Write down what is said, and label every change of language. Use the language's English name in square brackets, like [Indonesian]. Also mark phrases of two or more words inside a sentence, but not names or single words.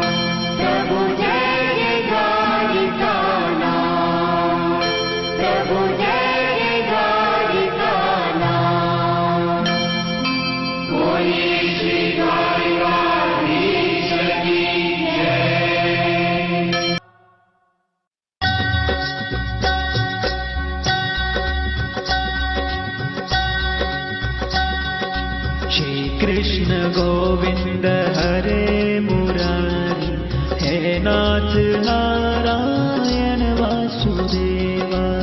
[Gujarati] પ્રભુ જય જય દ્વારિકાનાથ, પ્રભુ જય જય દ્વારિકાનાથ. બોલીએ શ્રી દ્વારિકાધીશ [Hindi] की जय. श्री कृष्ण गोविंद हरे मुरारी, हे नाथ नारायण वासुदेवा.